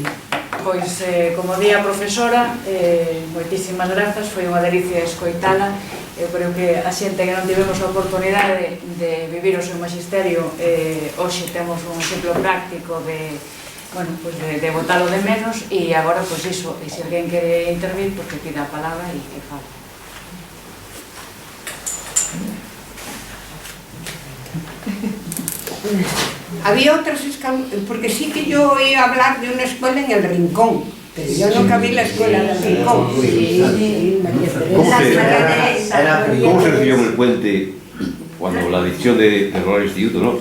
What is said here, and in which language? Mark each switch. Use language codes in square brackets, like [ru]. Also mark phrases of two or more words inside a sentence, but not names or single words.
[gl] Pois, como di a profesora, moitísimas grazas, foi unha delicia escoitala. Eu creo que a xente que non tivemos a oportunidade de vivir o seu magisterio, hoxe temos un exemplo práctico de, [es] bueno, pues [gl] de botalo de menos, e agora, pois iso, e se alguén quere intervir, pois que pida a palabra e que fale. [es] Había otras escuelas, porque sí que yo oí hablar de una escuela en el Rincón, pero yo nunca vi la escuela del Rincón. ¿Cómo se recibió en el puente cuando la decisión de cerrar el instituto, ¿no?